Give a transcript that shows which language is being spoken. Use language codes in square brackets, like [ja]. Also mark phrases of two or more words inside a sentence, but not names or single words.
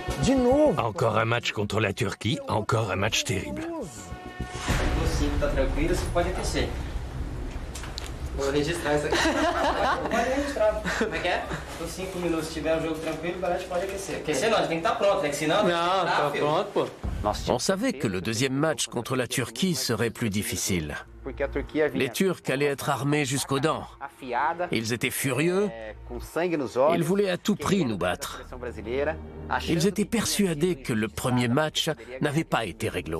[fr] Encore un match contre la Turquie, encore un match terrible. [pt] Vou registrar isso aqui. Pode registrar. Como é que é? Por 5 minutos, se tiver um jogo tranquilo, o Belete pode aquecer. Aquecer não, a gente tem que estar pronto, né? Que senão... Não, tá pronto, pô. [fr] On savait que le deuxième match contre la Turquie serait plus difficile. Les Turcs allaient être armés jusqu'aux dents. Ils étaient furieux. Ils voulaient à tout prix nous battre. Ils étaient persuadés que le premier match n'avait pas été réglo.